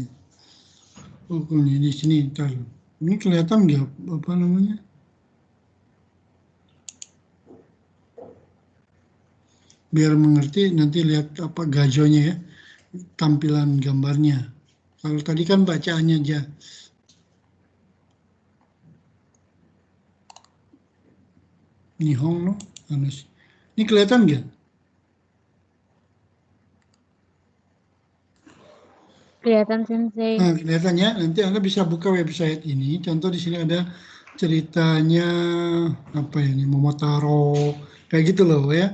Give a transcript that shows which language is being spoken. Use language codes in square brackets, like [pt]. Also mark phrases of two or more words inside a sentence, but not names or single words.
[id] Ini di sini ntar. Ini kelihatan nggak apa namanya? Biar mengerti nanti lihat apa gajonya ya, tampilan gambarnya. Kalau tadi kan bacaannya aja. Nihon no Hanashi. Ini kelihatan nggak? Kelihatan, Sensei. Nah, kelihatannya nanti Anda bisa buka website ini. Contoh di sini ada ceritanya apa ya ini Momotaro kayak gitu loh ya.